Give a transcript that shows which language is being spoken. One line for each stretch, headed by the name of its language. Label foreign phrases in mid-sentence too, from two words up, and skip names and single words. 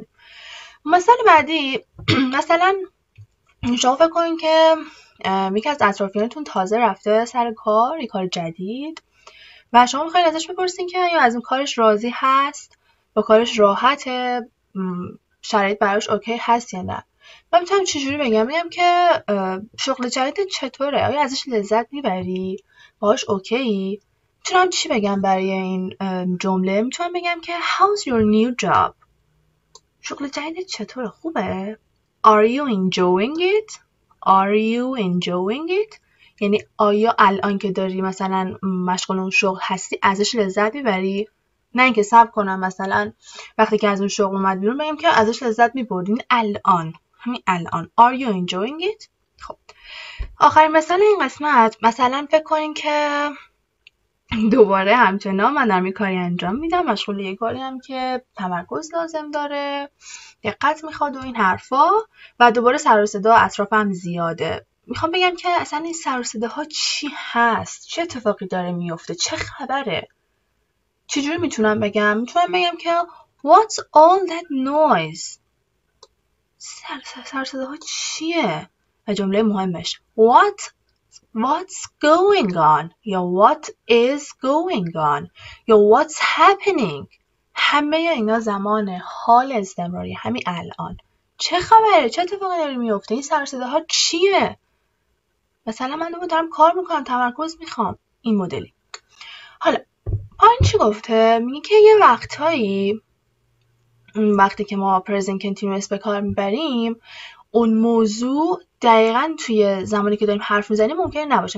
Persian: مثال بعدی مثلا شما فکر کنین که یکی از اطرافیانتون تازه رفته سر کار، یک کار جدید و شما میخواین ازش بپرسین که یا از اون کارش راضی هست، با کارش راحته، شرایط براش اوکی هست یا نه. من میتونم چجوری بگم؟ میگم که شغل جدیدت چطوره؟ آیا ازش لذت میبری؟ باهاش اوکی؟ میتونم چی بگم برای این جمله؟ میتونم بگم که
English: how's your new job؟
Persian: شغل جدیدت چطوره؟ خوبه؟
English: Are you enjoying it؟ Are you enjoying it؟
Persian: یعنی آیا الان که داری مثلا مشغول اون شغل هستی ازش لذت میبری؟ نه اینکه صبر کنم مثلا وقتی که از اون شغل اومد بیرون بگم که ازش لذت میبردین. الان، همین الان.
English: Are you enjoying it؟
Persian: خب آخرین مثال این قسمت، مثلا فکر کنین که دوباره همچنان من دارم یه کاری انجام میدم، مشغول یه کاری هم که تمرکز لازم داره، دقت میخواد و این حرفا، و دوباره سر و صدا اطرافم زیاده. میخوام بگم که اصلا این سر و صداها چی هست؟ چه اتفاقی داره میفته؟ چه خبره؟ چجوری میتونم بگم؟ میتونم بگم که
English: What's all that noise؟
Persian: سر صداها چیه؟ و جمله مهمش
English: What's going on؟ یا What is going on؟ یا What's happening؟
Persian: همه اینا زمان حال استمراری، همین الان. چه خبره؟ چه اتفاقی داره میفته؟ این سر صداها چیه؟ مثلا من دارم کار میکنم، تمرکز میخوام، این مدلی. حالا پایین چی گفته؟ میگه که یه وقتایی وقتی که ما
English: present continuous
Persian: به کار میبریم اون موضوع دقیقاً توی زمانی که داریم حرف میزنیم ممکنه نباشه.